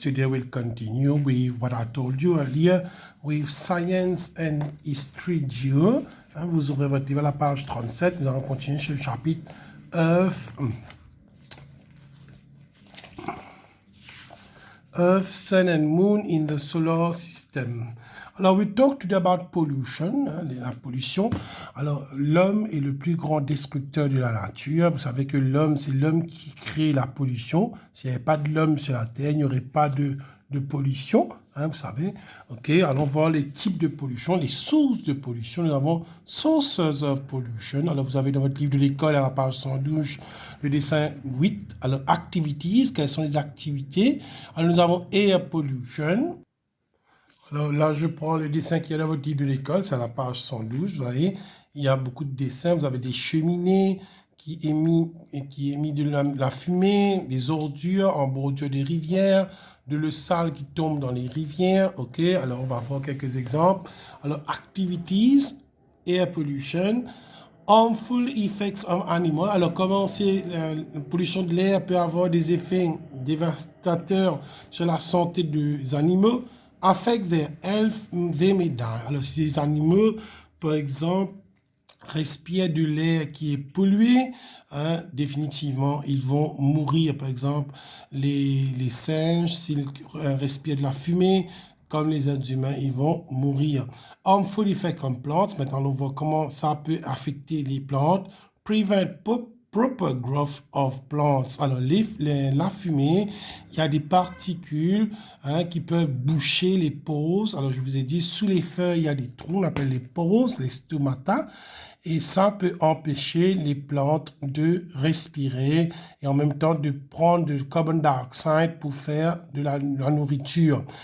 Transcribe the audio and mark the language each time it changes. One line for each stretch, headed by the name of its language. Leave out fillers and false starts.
English: Today we'll continue with what I told you earlier with Science and History Geo.
French: Vous aurez votre livre à la page 37. Nous allons continuer sur le chapitre
English: Earth, Sun and Moon in the Solar System. Alors, we talked today about pollution,
French: la pollution. Alors, l'homme est le plus grand destructeur de la nature. Vous savez que l'homme, c'est l'homme qui crée la pollution. S'il n'y avait pas de l'homme sur la Terre, il n'y aurait pas de pollution, vous savez. OK, allons voir les types de pollution, les sources de pollution. Nous avons
English: sources of pollution.
French: Alors, vous avez dans votre livre de l'école, à la page 112, le dessin 8. Alors, activities, quelles sont les activités? Alors, nous avons
English: air pollution.
French: Alors là, je prends le dessin qui est dans votre livre de l'école, c'est à la page 112, vous voyez, il y a beaucoup de dessins, vous avez des cheminées qui émettent de la fumée, des ordures en bordure des rivières, de l'eau sale qui tombe dans les rivières, ok, alors on va voir quelques exemples.
English: Alors, activities, air pollution, harmful effects of animals.
French: Alors, comment la pollution de l'air peut avoir des effets dévastateurs sur la santé des animaux?
English: Affect their health, they may die.
French: Alors, si les animaux, par exemple, respirent de l'air qui est pollué, définitivement, ils vont mourir. Par exemple, les singes, s'ils respirent de la fumée, comme les êtres humains, ils vont mourir.
English: Harmful effect on plants.
French: Maintenant, on voit comment ça peut affecter les plantes.
English: Prevent proper growth of plants.
French: Alors, la fumée, il y a des particules qui peuvent boucher les pores. Alors, je vous ai dit, sous les feuilles, il y a des trous, on appelle les pores, les stomata. Et ça peut empêcher les plantes de respirer et en même temps de prendre du carbon dioxide pour faire de la nourriture.